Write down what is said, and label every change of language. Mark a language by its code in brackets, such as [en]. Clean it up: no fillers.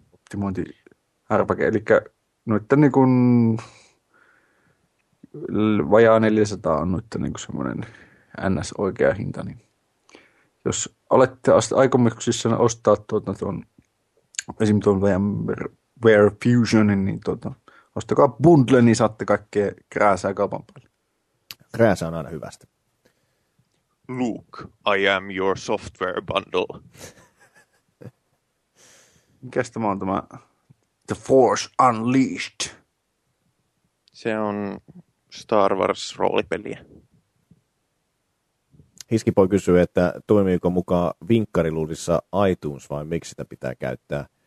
[fi] Optimointi RPG, eli noitten niin kuin vajaa 400 on noitten niin kuin semmoinen NS-oikea hinta. Niin jos olette aikomuksissa ostaa tuon esim. Tuon Where Fusionin, niin ostakaa bundle, niin saatte kaikkea krääsää kaupan päälle. Krääsä on aina hyvästä. [en] Luke, I am your software bundle. [fi] Mikäs tämä on tämä The Force Unleashed? Se on Star Wars roolipeliä. Hiskipoi kysyy, että toimiiko mukaan vinkkariluudissa iTunes vai miksi sitä pitää käyttää?